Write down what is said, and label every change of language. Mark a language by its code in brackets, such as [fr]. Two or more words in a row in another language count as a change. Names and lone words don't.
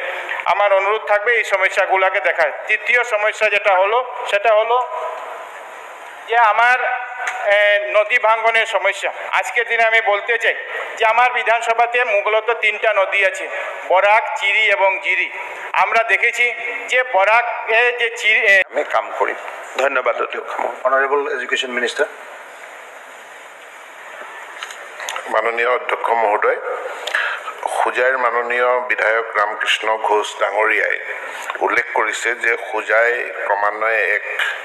[bn] আমার অনুরোধ থাকবে এই সমস্যাগুলোকে দেখার। তৃতীয় সমস্যা যেটা হলো সেটা হলো যে আমার নদী ভাঙ্গনের সমস্যা। আজকের দিনে আমি বলতে চাই যে আমার বিধানসভাতে মূলত 3টা নদী আছে, বরাক, চিরি এবং জিরি। আমরা দেখেছি যে বরাকে যে চিরি [as] আমি কাম কৰিম। ধন্যবাদ অধ্যক্ষ। [en] Honourable Education Minister. [as] মাননীয় অধ্যক্ষ মহোদয়, হোজাইৰ মাননীয় বিধায়ক ৰামকৃষ্ণ ঘোষ ডাঙৰীয়াই উল্লেখ কৰিছে যে হোজাই ক্ৰমান্বয়ে এক